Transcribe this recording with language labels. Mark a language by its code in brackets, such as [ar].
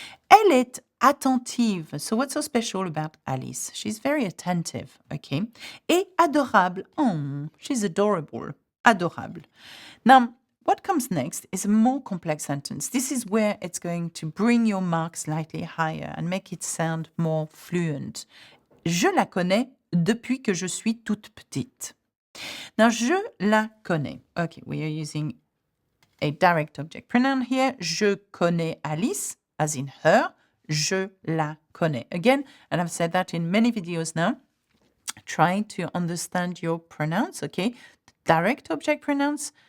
[fr] Elle est attentive. [en] So what's so special about Alice? She's very attentive, okay? [fr] Et adorable. [en] Oh, she's adorable. Adorable. Now, what comes next is a more complex sentence. This is where it's going to bring your mark slightly higher and make it sound more fluent. [fr] Je la connais depuis que je suis toute petite. [en] Now, [fr] je la connais. [en] Okay, we are using a direct object pronoun here. [fr] Je connais Alice, [en] as in her. [fr] Je la connais. [en] Again, and I've said that in many videos now, try to understand your pronouns, okay? Direct object pronouns,